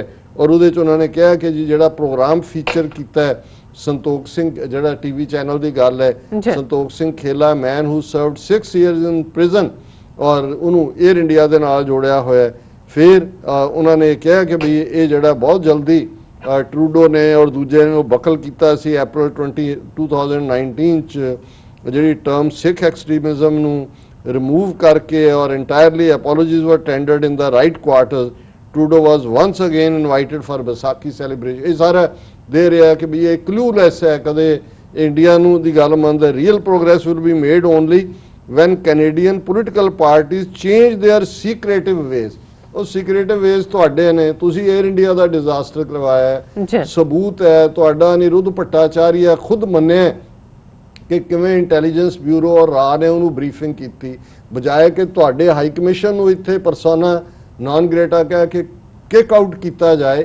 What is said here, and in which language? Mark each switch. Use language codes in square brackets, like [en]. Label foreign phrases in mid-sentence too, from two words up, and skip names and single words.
[pa] ਔਰ ਉਹਦੇ 'ਚ ਉਹਨਾਂ ਨੇ ਕਿਹਾ ਕਿ ਜੀ ਜਿਹੜਾ ਪ੍ਰੋਗਰਾਮ ਫੀਚਰ ਕੀਤਾ ਹੈ ਸੰਤੋਖ ਸਿੰਘ, ਜਿਹੜਾ [en] TV channel [pa] ਦੀ ਗੱਲ ਹੈ, ਸੰਤੋਖ ਸਿੰਘ ਖੇਲਾ, [en] man who served 6 years in prison, [pa] ਔਰ ਉਹਨੂੰ ਏਅਰ ਇੰਡੀਆ ਦੇ ਨਾਲ ਜੋੜਿਆ ਹੋਇਆ। ਫਿਰ ਉਹਨਾਂ ਨੇ ਕਿਹਾ ਕਿ ਵੀ ਇਹ ਜਿਹੜਾ ਬਹੁਤ ਜਲਦੀ ਟਰੂਡੋ ਨੇ ਔਰ ਦੂਜੇ ਨੇ ਉਹ ਬਕਲ ਕੀਤਾ ਸੀ April 2019 ਚ ਜਿਹੜੀ ਟਰਮ [en] Sikh extremism [pa] ਨੂੰ ਰਿਮੂਵ ਕਰਕੇ ਔਰ [en] entirely apologies were tendered in the right quarters. Trudeau was once again invited for Baisakhi celebration. [pa] ਇਹ ਸਾਰਾ ਦੇ ਰਿਹਾ ਕਿ ਵੀ ਇਹ ਕਲੂਲੈਸ ਹੈ, ਕਦੇ ਇੰਡੀਆ ਨੂੰ ਦੀ ਗੱਲ ਮੰਨਦਾ। [en] real progress will be made only when Canadian political parties change their secretive ways. [pa] ਉਹ [en] secretive ways [pa] ਤੁਹਾਡੇ ਨੇ, ਤੁਸੀਂ 에ਅਰ ਇੰਡੀਆ ਦਾ ਡਿਜ਼ਾਸਟਰ ਕਰਵਾਇਆ ਹੈ, ਸਬੂਤ ਹੈ ਤੁਹਾਡਾ। ਅਨਿਰੁੱਧ ਭੱਟਾਚਾਰੀਆ ਖੁਦ ਮੰਨਿਆ ਕਿ ਕਿਵੇਂ ਇੰਟੈਲੀਜੈਂਸ ਬਿਊਰੋ ਔਰ ਰਾਹ ਨੇ ਉਹਨੂੰ ਬਰੀਫਿੰਗ ਕੀਤੀ, ਬਜਾਏ ਕਿ ਤੁਹਾਡੇ [en] high commission [pa] ਨੂੰ ਇੱਥੇ [la] persona non grata [pa] ਕਹਿ ਕੇ [en] kick out [pa] ਕੀਤਾ ਜਾਏ।